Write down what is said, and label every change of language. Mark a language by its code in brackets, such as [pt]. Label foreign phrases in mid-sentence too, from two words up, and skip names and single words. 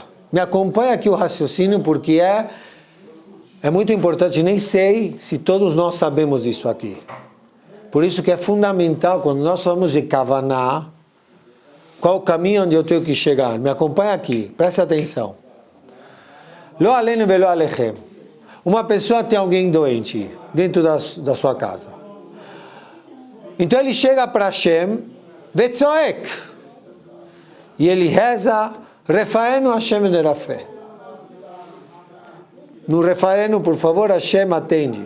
[pt] Me acompanha aqui o raciocínio, porque é muito importante. Nem sei se todos nós sabemos isso aqui. Por isso que é fundamental, quando nós falamos de Kavaná, qual o caminho onde eu tenho que chegar. Me acompanha aqui, preste atenção. [he] לא עלינו ולא עליכם. [pt] Uma pessoa tem alguém doente dentro da sua casa. Então ele chega para Hashem, vetzoek. E ele reza, [he] רפאנו השם ונרפא. [pt] No Refaenu, por favor, Hashem atende.